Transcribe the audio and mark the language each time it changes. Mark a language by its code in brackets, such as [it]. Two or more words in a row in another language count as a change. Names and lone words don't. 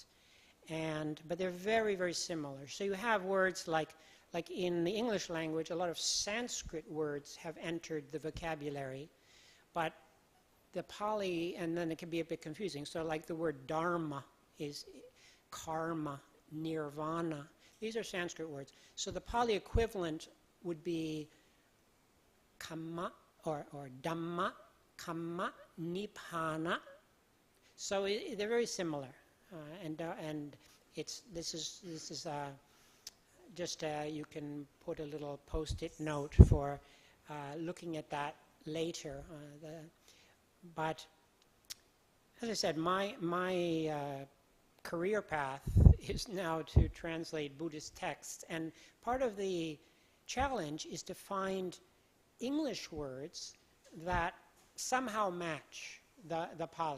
[en] But they're very, very similar. So you have words like in the English language, a lot of Sanskrit words have entered the vocabulary, but the Pali, and then it can be a bit confusing. So like the word dharma is karma, nirvana. These are Sanskrit words. So the Pali equivalent would be kama or dhamma, kama, nibbana. So they're very similar, and this is just you can put a little post-it note for looking at that later. But as I said, my career path is now to translate Buddhist texts, and part of the challenge is to find English words that somehow match the Pali.